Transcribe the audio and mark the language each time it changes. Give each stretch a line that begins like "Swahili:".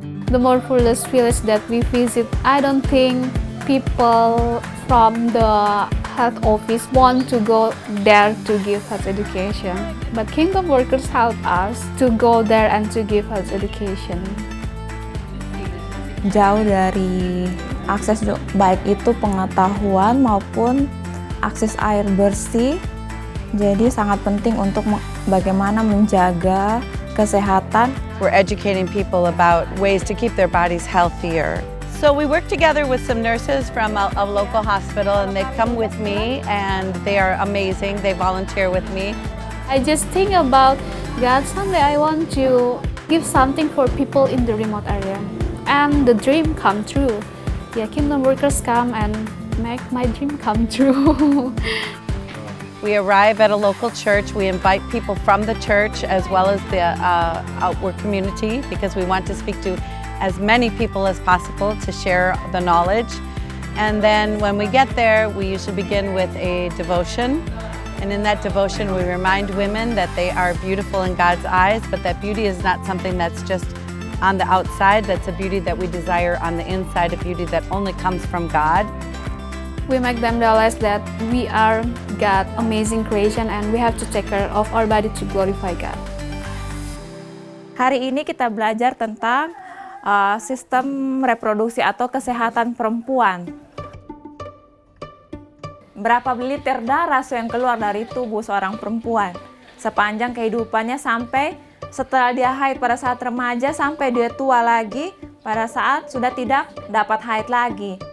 English: The more fullest village that we visit, I don't think people from the health office want to go there to give health education. But Kingdom workers help us to go there and to give health education.
Indonesian: Jauh dari akses baik itu pengetahuan maupun akses air bersih. Jadi sangat penting untuk bagaimana menjaga kesehatan.
English: We're educating people about ways to keep their bodies healthier. So we work together with some nurses from a local hospital, and they come with me, and they are amazing. They volunteer with me. I just think about, God, someday I want to give something for people in the remote area. And the dream come true. Yeah, Kingdom workers come and make my dream come true. We arrive at a local church. We invite people from the church as well as the outward community, because we want to speak to as many people as possible to share the knowledge. And then when we get there, we usually begin with a devotion. And in that devotion, we remind women that they are beautiful in God's eyes, but that beauty is not something that's just on the outside. That's a beauty that we desire on the inside, a beauty that only comes from God. We make them realize that we are God's amazing creation and we have to take care of our body to glorify God.
Indonesian: Hari ini kita belajar tentang sistem reproduksi atau kesehatan perempuan. Berapa liter darah yang keluar dari tubuh seorang perempuan sepanjang kehidupannya sampai setelah dia haid pada saat remaja sampai dia tua lagi pada saat sudah tidak dapat haid lagi.